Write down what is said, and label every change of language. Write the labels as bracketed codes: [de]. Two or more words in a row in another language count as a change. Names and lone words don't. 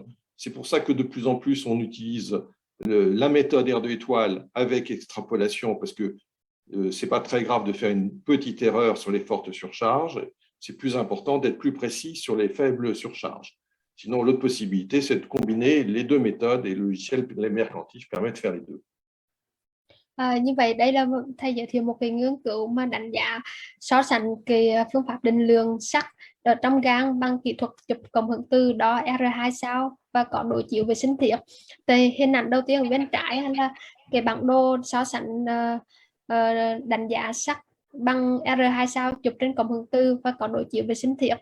[fr] C'est pour ça que de plus en plus, on utilise la méthode R2 étoile avec extrapolation, parce que ce n'est pas très grave de faire une petite erreur sur les fortes surcharges. C'est plus important d'être plus précis sur les faibles surcharges. Sinon, l'autre possibilité, c'est de combiner les deux méthodes, et le logiciel Mercantif permet de faire les deux. [vi] Như vậy đây là thầy giới thiệu một cái nghiên cứu mà đánh giá so sánh cái phương pháp định lượng sắt ở trong gan bằng kỹ thuật chụp cộng hưởng từ đo R2 sao và có đối chiếu với sinh thiết. Thì hình ảnh đầu tiên ở bên trái là cái bản đồ so sánh đánh giá sắt bằng R2 sao chụp trên cộng hưởng từ và có đối chiếu với sinh thiết.